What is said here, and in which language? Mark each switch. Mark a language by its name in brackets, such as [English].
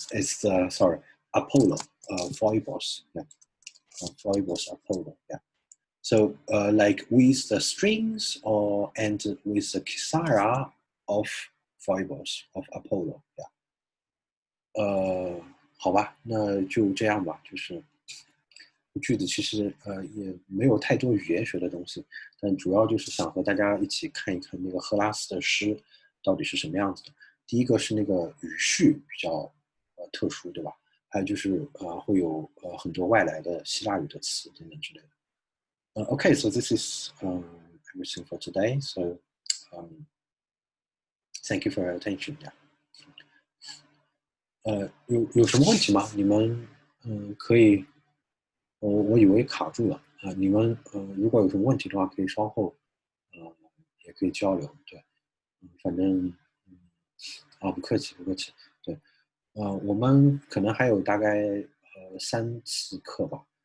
[English] Is the Apollo. Phoebos. Yeah. Phoebos Apollo. Yeah. So like with the strings and with the Kisara of Phoebos of Apollo. [Chinese] Yeah. 好吧，那就这样吧。就是句子其实也没有太多语言学的东西，但主要就是想和大家一起看一看那个赫拉斯的诗到底是什么样子的。第一个是那个语序比较特殊，对吧？还有就是会有很多外来的希腊语的词等等之类的。 [English] Okay, so this is everything for today. So thank you for your attention. Yeah. [Chinese] 有什么问题吗？你们可以，我以为卡住了啊。你们如果有什么问题的话，可以稍后也可以交流。对，反正不客气不客气。对，我们可能还有大概3次课吧。